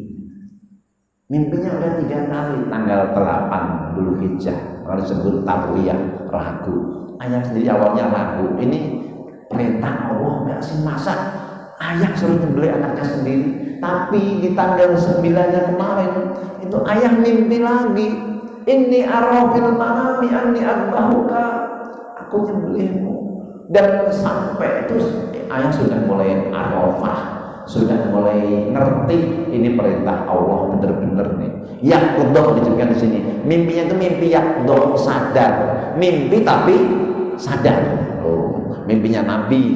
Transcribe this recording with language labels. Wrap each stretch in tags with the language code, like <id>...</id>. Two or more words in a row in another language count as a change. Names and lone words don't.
<id>Mimpinya udah 3 kali, tanggal 8 Dzulhijjah, kalau disebut tarwiyah, ragu. Ayah sendiri awalnya ragu, ini perintah Allah nggak sih, masa ayah suruh nyembelih anaknya sendiri. Tapi di tanggal 9-nya kemarin itu ayah mimpi lagi,</id> <ar>إني أرى في المنام أني أذبحك,</ar> <id>aku nyembelihmu. Dan sampai itu ayah sudah mulai arafah, sudah mulai ngerti ini perintah Allah bener-bener nih. Yaqdhah disebutkan di sini. Mimpinya itu mimpi yaqdhah, sadar. Mimpi tapi sadar. Oh, mimpinya Nabi.</id>